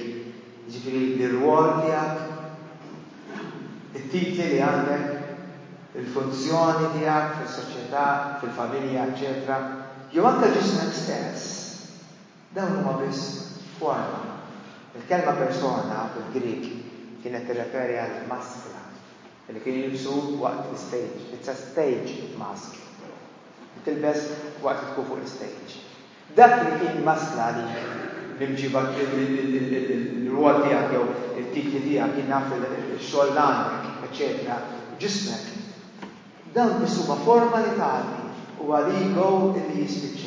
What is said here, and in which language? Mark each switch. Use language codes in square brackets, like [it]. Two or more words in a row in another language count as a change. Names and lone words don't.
[mt] Ġifieri l-rwol tiegħek, it-titli li għandek, il-funzjoni tiegħek fis-soċjetà, fil-familja, eċetera, jew anke ġismek stess. Dawn huma biss forma. Il-kelma persona bil-Grik kienet tirreferi għal maskla li kien jilbsu waqt l-stage. [en] It's a stage mask. [mt] Tilbes waqt tkun fuq l-stage. Dak li kien maskla li mġiba l-rwol tiegħek jew it-titli tiegħek kien naf il-xogħol għandek, eċetera, ġismek. Dan biss huma formalità u għal-ego li jispiċċa.